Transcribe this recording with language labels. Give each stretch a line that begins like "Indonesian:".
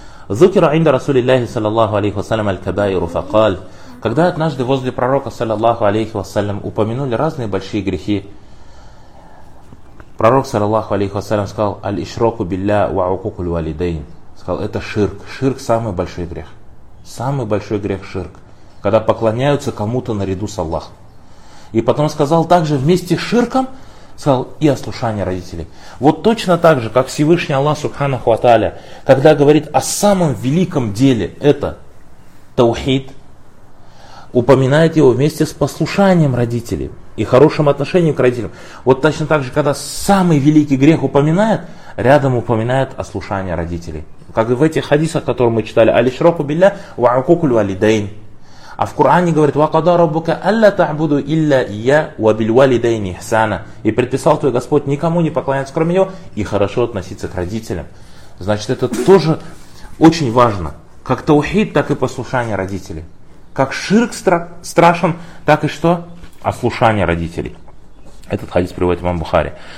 Arabic: ذكر عند رسول الله صلى الله عليه وسلم الكبائر فقال.
Russian: Когда однажды возле пророка صلى الله عليه وسلم упомянули разные большие грехи, пророк صلى الله عليه وسلم сказал
Arabic: الإشراك بالله وعقوق الوالدين.
Russian: Сказал, это ширк. Ширк самый большой грех. Самый большой грех ширк. Когда поклоняются кому-то наряду с Аллахом. И потом сказал также вместе с ширком, сказал и ослушание родителей. Вот точно так же, как Всевышний Аллах Субханаху ва Тааля, когда говорит о самом великом деле, это таухид, упоминает его вместе с послушанием родителей и хорошим отношением к родителям. Вот точно так же, когда самый великий грех упоминает, рядом упоминает ослушание родителей. Как и в этих хадисах, которые мы читали,
Arabic: «Алишраку билля ва акукуль валидейн».
Russian: А в Коране говорит:
Arabic: وَقَدَ رَبُّكَ أَلَّا تَعْبُدُ إِلَّا إِيَّا وَبِالْوَالِدَيْنِ إِحْسَانًا.
Russian: И предписал твой Господь никому не поклоняться, кроме Него, и хорошо относиться к родителям. Значит, это тоже очень важно. Как таухид, так и послушание родителей. Как ширк страшен, так и что? Ослушание родителей. Этот хадис приводит имам Бухари.